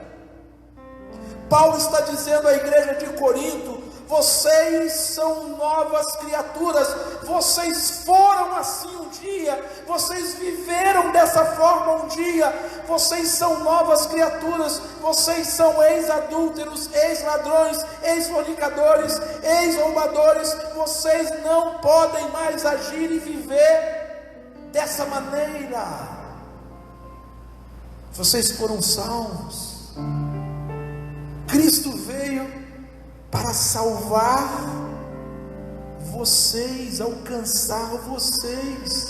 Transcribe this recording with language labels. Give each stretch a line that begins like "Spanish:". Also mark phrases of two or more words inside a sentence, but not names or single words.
Portuguese: Paulo está dizendo à igreja de Corinto: vocês são novas criaturas, vocês foram assim um dia, vocês viveram dessa forma um dia, vocês são novas criaturas, vocês são ex-adúlteros, ex-ladrões, ex-fornicadores, ex-roubadores, vocês não podem mais agir e viver dessa maneira. Vocês foram salvos. Cristo veio para salvar vocês, alcançar vocês.